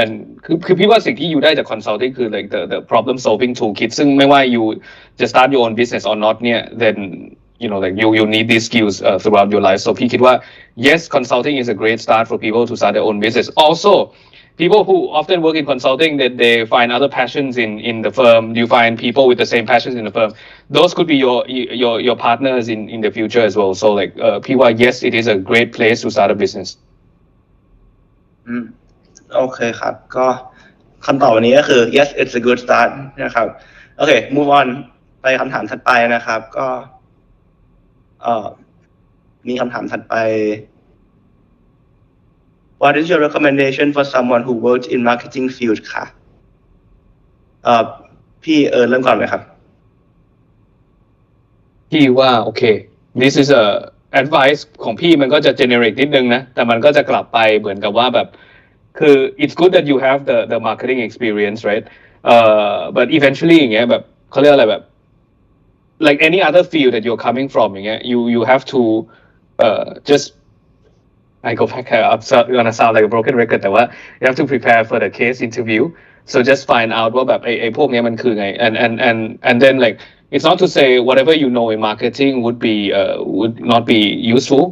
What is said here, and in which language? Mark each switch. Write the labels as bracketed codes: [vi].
[en] And [th] คือพี่ว่าสิ่งที่อยู่ได้จาก [en] consulting [th] คือ [en] like the problem solving toolkit [th] ซึ่งไม่ว่า [en] you just start your own business or not [th] เนี่ย [en] then you know like you need these skills throughout your life. So [th] พี่คิดว่า [en] yes, consulting is a great start for people to start their own business. Also people who often work in consulting, that they find other passions in the firm. You find people with the same passions in the firm. Those could be your partners in the future as well. So like PY, yes, it is a great place to start a business. [th] โอเคครับก็คำตอบวันนี้ก็คือ [en] yes it's a good start [th] นะครับโอเค [en] move on [th] ไปคำถามถัดไปนะครับก็มีคำถามถัดไป [en] What is your recommendation for someone who works in marketing field [th] ค่ะพี่เริ่มก่อนไหมครับ พี่ว่าโอเค [en] this is a advice [th] ของพี่มันก็จะ generate นิดนึงนะแต่มันก็จะกลับไปเหมือนกับว่าแบบคือ [en] it's good that you have the marketing experience, right? But eventually [th] อย่างเงี้ยแบบเขาเรียกอะไรแบบ [en] like any other field that you're coming from [th] อย่างเงี้ย [en] you have to just I go back, I'm gonna sound like a broken record [th] แต่ว่า [en] you have to prepare for the case interview, so just find out [th] ว่าแบบไอ้พวกนี้มันคือไง [en] and then like it's not to say whatever you know in marketing would not be useful.